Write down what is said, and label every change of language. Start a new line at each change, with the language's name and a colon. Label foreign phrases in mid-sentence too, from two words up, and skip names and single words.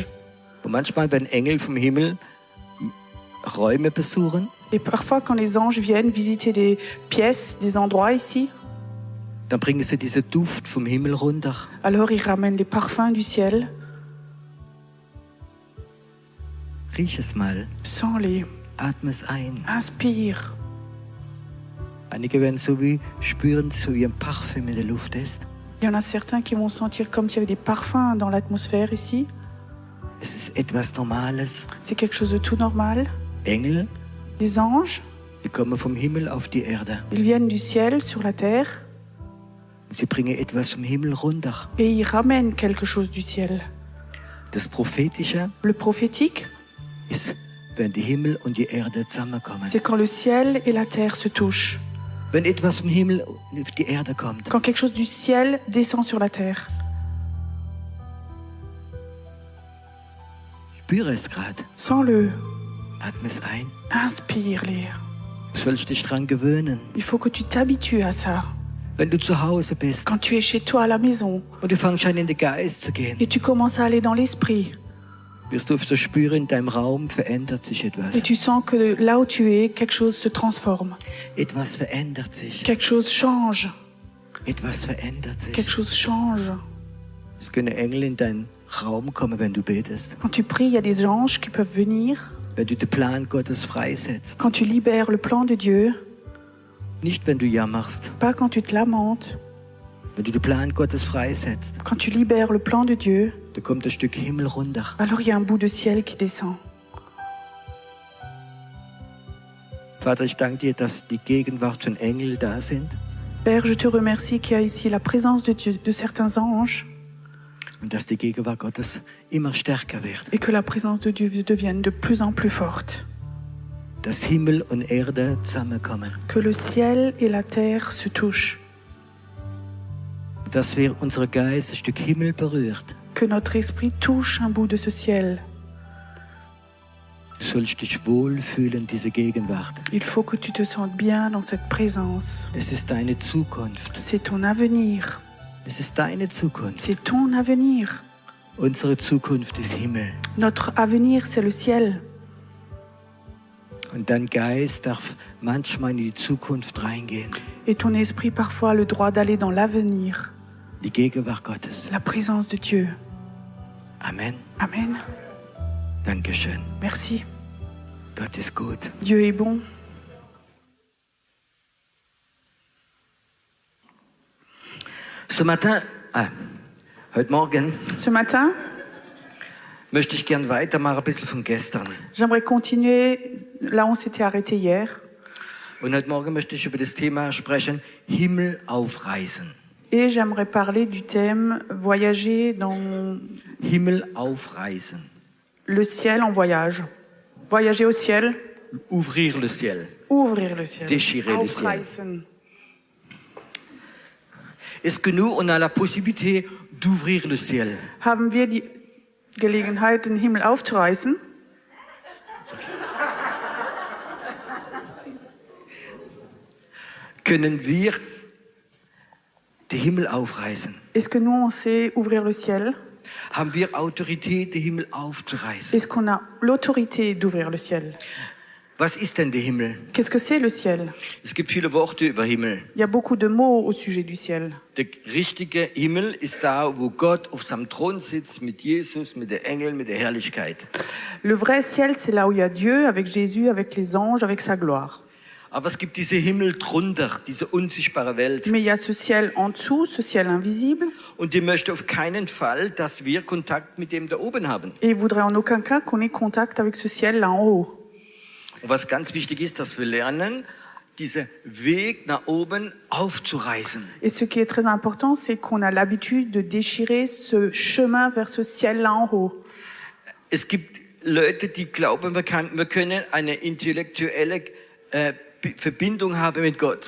German: Und manchmal, wenn Engel vom Himmel Räume besuchen,
French: Et parfois, quand les anges viennent visiter des pièces, des endroits ici,
German: dann bringen sie diesen Duft vom Himmel runter.
French: alors ils ramènent les parfums du ciel.
German: Riech es mal,
French: Sens-les,
German: atme es ein.
French: inspire.
German: Einige werden so wie spüren, so wie ein Parfüm in der Luft ist.
French: Il y en a certains qui vont sentir comme s'il y avait des parfums dans l'atmosphère ici.
German: Es ist etwas Normales.
French: C'est quelque chose de tout normal.
German: Engel,
French: Les anges,
German: sie kommen vom Himmel auf die Erde.
French: ils viennent du ciel sur la terre
German: Sie bringen etwas vom Himmel runter.
French: et ils ramènent quelque chose du ciel.
German: Das Prophetische
French: Le prophétique,
German: ist, wenn die Himmel und die Erde zusammenkommen.
French: c'est quand le ciel et la terre se touchent.
German: Wenn etwas vom Himmel auf die Erde kommt.
French: Quand quelque chose du ciel descend sur la terre.
German: Spüre es gerade.
French: Sens-le,
German: Atme es ein.
French: inspire-les.
German: Du sollst dich dran gewöhnen.
French: Il faut que tu t'habitues à ça.
German: Wenn du zu Hause bist
French: Quand tu es chez toi à la maison
German: und du fängst an in den Geist zu gehen,
French: et tu commences à aller dans l'esprit
German: wirst du oft so spüren, in deinem Raum verändert sich etwas.
French: et tu sens que là où tu es, quelque chose se transforme.
German: Etwas verändert sich.
French: Quelque chose change.
German: Etwas verändert sich.
French: Quelque chose change.
German: Es können Engel in deinen Raum kommen, wenn du betest.
French: Quand tu pries, il y a des anges qui peuvent venir.
German: Wenn du den Plan Gottes freisetzt.
French: Quand tu libères le plan de Dieu,
German: Nicht, wenn du jammerst.
French: pas quand tu te lamentes.
German: Wenn du den Plan Gottes freisetzt,
French: Quand tu libères le plan de Dieu,
German: da kommt ein Stück Himmel runter.
French: alors il y a un bout de ciel qui descend.
German: Vater, ich danke dir, dass die Gegenwart von Engeln da sind
French: Père, je te remercie qu'il y a ici la présence de Dieu, de certains anges,
German: und dass die Gegenwart Gottes immer stärker wird.
French: et que la présence de Dieu devienne de plus en plus forte.
German: Dass Himmel und Erde zusammenkommen.
French: Que le ciel et la terre se touchent.
German: Dass wir unser Geist ein Stück Himmel berührt.
French: Que notre esprit touche un bout de ce ciel.
German: Du sollst dich wohlfühlen, diese Gegenwart.
French: Il faut que tu te sentes bien dans cette présence.
German: Es ist deine Zukunft.
French: C'est ton avenir.
German: Es ist deine Zukunft.
French: C'est ton avenir.
German: Unsere Zukunft ist Himmel.
French: Notre avenir, c'est le ciel.
German: Und dein Geist darf manchmal in die Zukunft reingehen.
French: Et ton esprit, parfois, a le droit d'aller dans l'avenir.
German: Die Gegenwart Gottes.
French: La présence de Dieu.
German: Amen.
French: Amen.
German: Dankeschön.
French: Merci.
German: Gott ist gut.
French: Dieu est bon.
German: Heute Morgen
French: Ce matin,
German: möchte ich gern weitermachen, ein bisschen von gestern.
French: j'aimerais continuer là où on s'était arrêté hier.
German: Und heute Morgen möchte ich über das Thema sprechen, Himmel aufreißen.
French: Et j'aimerais parler du thème voyager dans
German: Himmel aufreißen.
French: le ciel en voyage. Voyager au ciel, Ouvrir le ciel. ouvrir le ciel. Déchirer le ciel.
German: Aufreißen.
French: Est-ce que nous, on a la possibilité d'ouvrir le ciel?
German: Haben wir die Gelegenheit, den Himmel aufzureißen? Können wir den Himmel aufreißen?
French: Est-ce que nous, on sait ouvrir le ciel?
German: Haben wir Autorität, den Himmel aufzureißen?
French: Est-ce qu'on a l'autorité d'ouvrir le ciel?
German: Was ist denn der Himmel?
French: Qu'est-ce que c'est le ciel?
German: Es gibt viele Worte über Himmel.
French: Il y a beaucoup de mots au sujet du ciel.
German: Der richtige Himmel ist da, wo Gott auf seinem Thron sitzt, mit Jesus, mit den Engeln, mit der Herrlichkeit.
French: Le vrai ciel, c'est là où il y a Dieu, avec Jésus, avec les anges, avec sa gloire.
German: Aber es gibt diese Himmel drunter, diese unsichtbare Welt.
French: Mais il y a ce ciel en dessous, ce ciel invisible.
German: Und die möchte auf keinen Fall, dass wir Kontakt mit dem da oben haben.
French: Et il voudrait en aucun cas qu'on ait contact avec ce ciel là en haut.
German: Und was ganz wichtig ist, dass wir lernen, diesen Weg nach oben aufzureißen.
French: Et ce qui est très important, c'est qu'on a l'habitude de déchirer ce chemin vers ce ciel là en haut.
German: Es gibt Leute, die glauben, wir können eine intellektuelle Verbindung haben mit Gott.